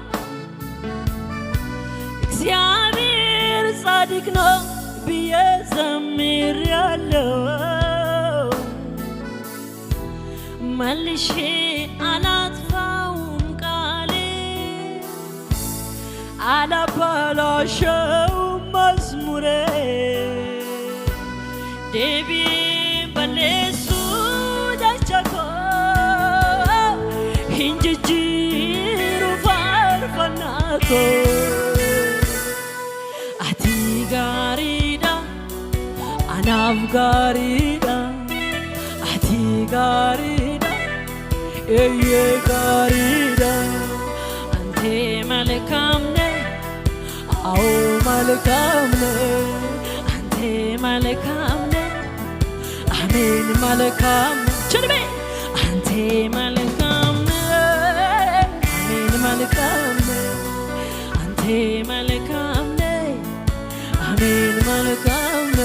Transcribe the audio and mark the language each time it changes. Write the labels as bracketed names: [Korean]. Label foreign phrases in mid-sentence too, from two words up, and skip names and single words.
[Amharic] እግዚአብሔር ጻድቅ ነው ብዬ ዘምሬአለሁ መልሼ አላጥፋውም ቃሌን አላበላሸውም መዝሙሬን [Oromo] deebiin balleessuu jecha koo hin jijjiiru faarfannaa koo. Ati gaariidha anaaf gaariidha ati gaariidha eeyyee gaariidha [Amharic] አንተ መልካም ነህ አዎ መልካም ነህ አንተ መልካም ነህ አሜን መልካም ቸልቤ አንተ መልካም አሜን መልካም አንተ መልካም አሜን መልካም